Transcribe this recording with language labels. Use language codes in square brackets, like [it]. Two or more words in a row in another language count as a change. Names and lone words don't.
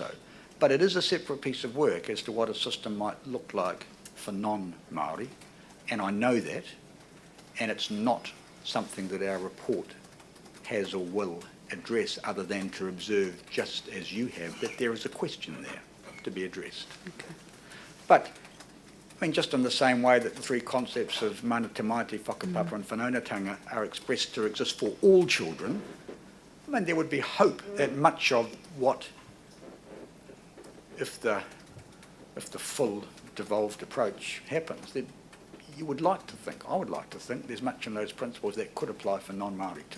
[en] But it is a separate piece of work as to what a system might look like for non-Māori, and I know that, and it's not something that our report has or will address, other than to observe, just as you have, that there is a question there to be addressed. Okay. But, I mean, just in the same way that the three concepts of [mi] mana te maiti, [en] whakapapa and whanaungatanga are expressed to exist for all children, I mean, there would be hope that much of what, if the full devolved approach happens, that you would like to think, I would like to think, there's much in those principles that could apply for non-Māori too.